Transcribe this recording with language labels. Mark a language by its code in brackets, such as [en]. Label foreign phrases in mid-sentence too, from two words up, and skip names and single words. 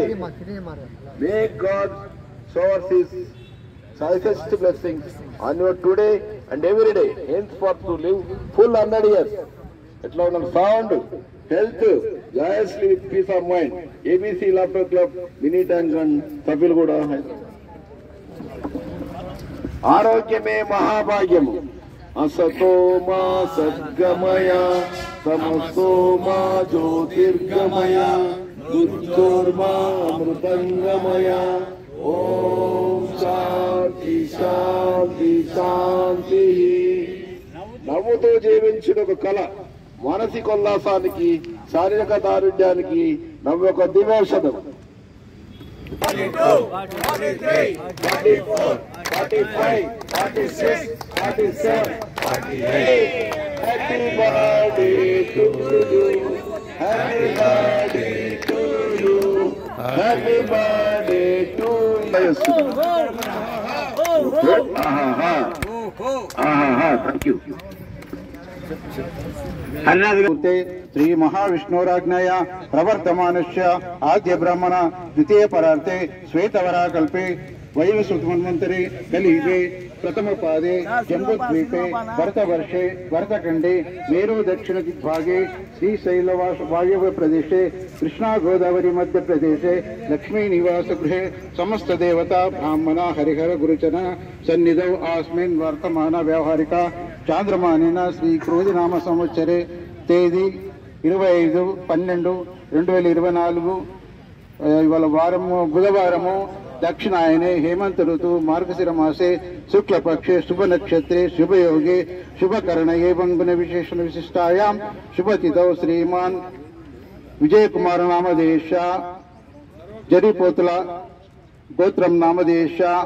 [en] May God shower His choicest blessings on your today and every day, henceforth to live full 100 years. At loud and sound, health, joyously with peace of mind. ABC Laughter Club, Mini Tank and Sapil Guda. [te] ఆరోగ్యమే మహాభాగ్యము. [sa] असतो मा सद्गमय तमसो मा ज्योतिर्गमय मृत्योर्मा अमृतंगमय. ओम शांति शांति शांति. [te] నవ్వుతో జీవించిన ఒక కళ మానసిక ఉల్లాసానికి శారీరక దారుఢ్యానికి నవ్వు ఒక దివ్యౌషధం. [en] 42, 43, 44, 45, 46, 47, 48. Happy birthday to you. Happy birthday to you. Happy birthday to you. Thank you. [sa] श्री महाविष्णुराज्ञया प्रवर्तमानस्य आद्य ब्राह्मण द्वितीय परार्थे श्वेतवराकल्पे वैवस्वतमन्वन्तरे कलियुगे प्रथम पादे जम्बूद्वीपे भरतवर्षे भरतखंडे मेरु दक्षिण दिग्भागे श्रीशैल वायव्य प्रदेशे कृष्णा गोदावरी मध्य प्रदेशे लक्ष्मी निवास गृहे समस्त देवता ब्राह्मण हरिहर गुरुचन सन्निधौ आस्मिन् वर्तमान व्यावहारिक चांद्रमानेन श्री क्रोधिनाम संवत्सरे తేదీ 25/12/2024 [te] ఇవాళ వారము బుధవారము [sa] దక్షిణాయనే హేమంత ఋతు మార్గశిర మాసే శుక్లపక్షే శుభ నక్షత్రే శుభయోగే శుభకరణయే వంగున విశేషణ విశిష్టాయాం శుభతిథౌ శ్రీమాన్ విజయ కుమార నామదేశ జరిపోతుల గోత్రం నామదేశ